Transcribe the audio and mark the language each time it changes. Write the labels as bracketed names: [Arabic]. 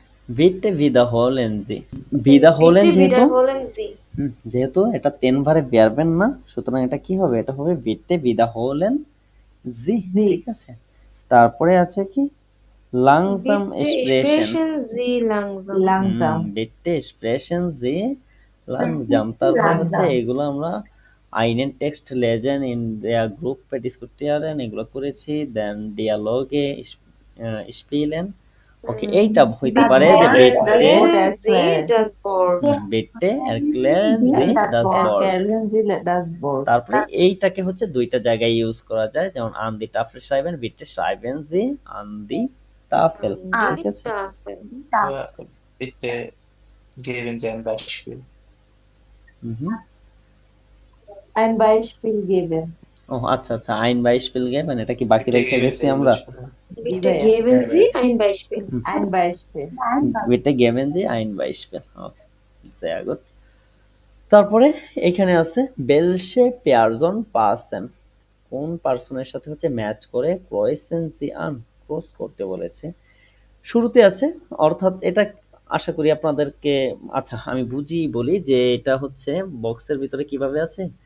[German] বিটে বিদা হলেন জি। বিদা হলেন Bitte [Bangla] যেহেতু [German] wieder holen Sie. [Bangla] যেহেতু এটা 10 বারে বেরবেন না, সুতরাং এটা কি হবে? এটা হবে [German] বিটে বিদা হলেন জি। [Bangla] জি। ঠিক আছে। তারপরে আছে কি langsam [German] Bitte sprechen। sprechen Sie langsam. লাংজাম। bitte sprechen Sie langsam। [Bangla] তারপরে হচ্ছে এগুলো আমরা [German] einen Text lesen in der Gruppe diskutieren [Bangla] এগুলো করেছি, দেন [German] dialoge spielen। [Bangla] ওকে, এইটা হইতে পারে যে [German] bitte Erklären Sie das Wort. bitte erklären Sie das Wort। Erklären Sie das Wort। [Bangla] তারপরে এইটাকে হচ্ছে দুইটা জায়গায় ইউজ করা যায়, যেমন [German] an die Tafel schreiben, bitte schreiben Sie an die Tafel। [Bangla] ঠিক আছে। [German] Tafel. Aber bitte geben Sie ein Beispiel. হুম। Ein Beispiel geben। [Bangla] ও আচ্ছা আচ্ছা, [German] ein Beispiel geben, [Bangla] এটা কি বাকি রেখে গেছি আমরা? [German] Bitte geben Sie ein Beispiel. Ein Beispiel। bitte geben Sie ein Beispiel। ওকে, sehr gut। [Bangla] তারপরে এখানে আছে [German] welche Person passen, [Bangla] কোন পার্সনের সাথে হচ্ছে ম্যাচ করে ক্রয়েসেন জি আন, ক্রস করতে বলেছে। শুরুতে আছে, অর্থাৎ এটা আশা করি আপনাদেরকে, আচ্ছা আমি বুঝিয়ে বলি যে এটা হচ্ছে বক্সের ভিতরে কিভাবে আছে।